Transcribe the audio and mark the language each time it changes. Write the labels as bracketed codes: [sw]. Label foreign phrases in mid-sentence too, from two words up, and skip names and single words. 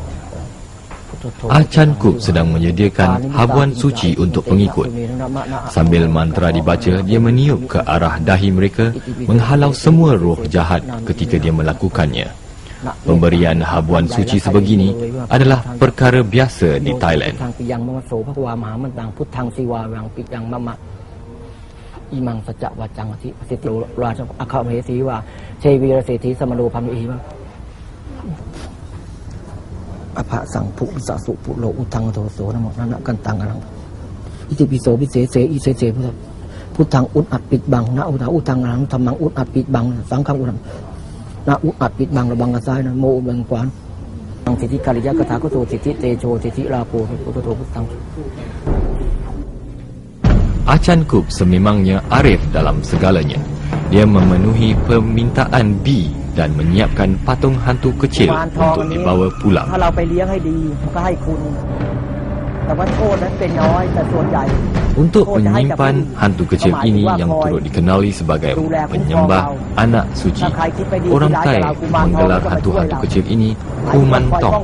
[ms] Achan Kup sedang menyediakan habuan suci untuk pengikut. Sambil mantra dibaca, dia meniup ke arah dahi mereka, menghalau semua roh jahat ketika dia melakukannya. Pemberian habuan suci sebegini adalah perkara biasa di Thailand. [pi] อิมังสัจจะวัจจังอธิสิทธิราชอาคาเมสีว่าเชวีรเศรษฐีสมโนพัมอีวะ อภะสังภุวิสสุปุโลอุทังโทโสนะโมนะกันตังอรังอิติปิโสวิเศษเสอิเสเสพุทธัง [th] อุดอัดปิดบัง [pi] นะอุทังอรังธรรมัง [th] อุดอัดปิดบัง [pi] สังฆังอุดนะ [th] อุดอัดปิดบัง [pi] ระบังกระซ้ายนะโมบังกวานตังสิทธิกาลิยะกถาโกโตสิทธิเตโชสิทธิราโภพุทโธพุทธัง [ms] Achan Kup sememangnya arif dalam segalanya. Dia memenuhi permintaan B dan menyiapkan patung hantu kecil untuk dibawa pulang. Untuk menyimpan hantu kecil ini yang turut dikenali sebagai penyembah anak suci, orang Thai menggelar hantu-hantu kecil ini Kumantong.